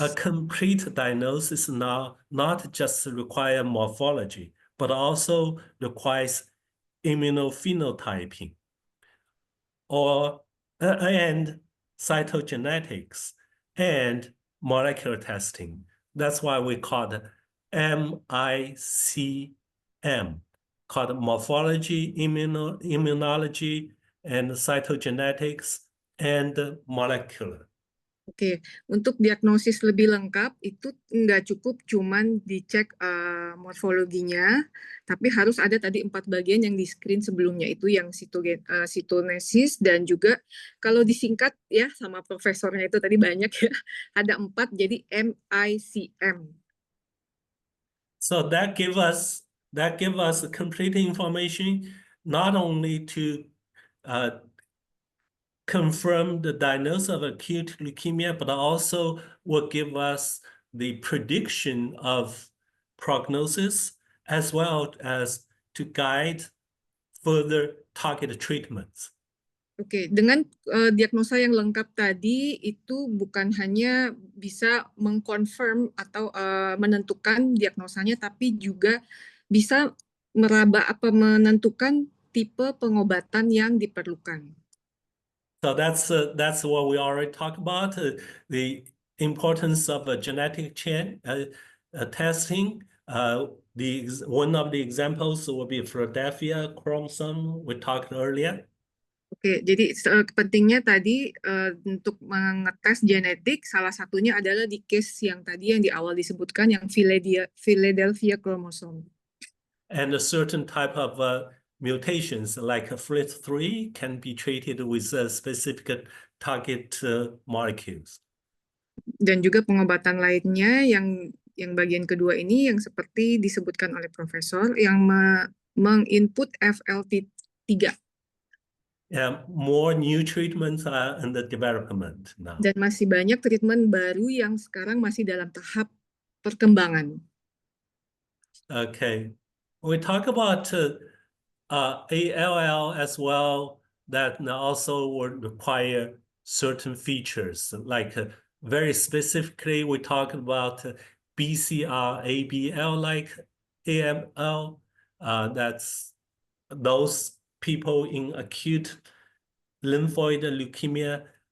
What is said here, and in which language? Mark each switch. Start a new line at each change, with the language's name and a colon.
English: a complete diagnosis now not just require morphology, but also requires immunophenotyping and cytogenetics and molecular testing. That's why we call it MICM, called morphology, immunology, and cytogenetics and molecular.
Indonesian: Oke, untuk diagnosis lebih lengkap itu nggak cukup cuman dicek morfologinya, tapi harus ada tadi 4 bagian yang di screen sebelumnya itu yang sitonesis dan juga kalau disingkat ya sama profesornya itu tadi banyak ya, ada 4 jadi MICM.
English: So that give us complete information not only to confirm the diagnosis of acute leukemia, but also will give us the prediction of prognosis as well as to guide further targeted treatments.
Indonesian: Oke, dengan diagnosa yang lengkap tadi itu bukan hanya bisa mengkonfirm atau menentukan diagnosanya, tapi juga bisa menentukan tipe pengobatan yang diperlukan.
English: So that's what we already talked about, the importance of a genetic testing. One of the examples will be Philadelphia chromosome we talked earlier.
Indonesian: Oke, jadi pentingnya tadi untuk mengetes genetik, salah satunya adalah di case yang tadi yang di awal disebutkan, yang Philadelphia chromosome.
English: And a certain type of mutations like FLT3 can be treated with specific target molecules.
Indonesian: Dan juga pengobatan lainnya yang bagian kedua ini yang seperti disebutkan oleh profesor yang menginput FLT3.
English: Yeah, more new treatments are in the development now.
Indonesian: Dan masih banyak treatment baru yang sekarang masih dalam tahap perkembangan.
English: Okay, we talk about ALL as well, that also would require certain features, like very specifically, we talk about BCR-ABL like AML, that's those people in acute lymphoid leukemia